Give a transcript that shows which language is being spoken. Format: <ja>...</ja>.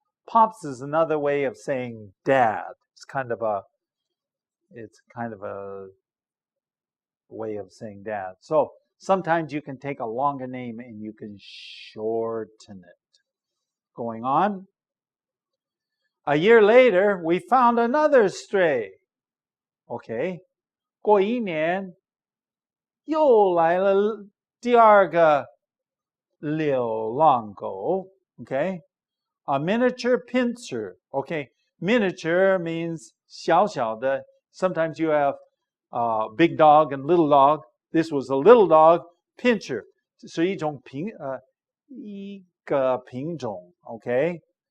<en>Pops is another way of saying dad. It's kind of a way of saying dad. So sometimes you can take a longer name and you can shorten it. Going on. A year later, we found another stray. Okay.</en> <zh>过1年又来了第2个流浪狗.</zh> <en>Okay. A miniature pincher. Okay. Miniature means 小小的. Sometimes you have big dog and little dog. This was a little dog. Pincher.</en> <zh>是一个品种.</zh> <en>Okay.</en>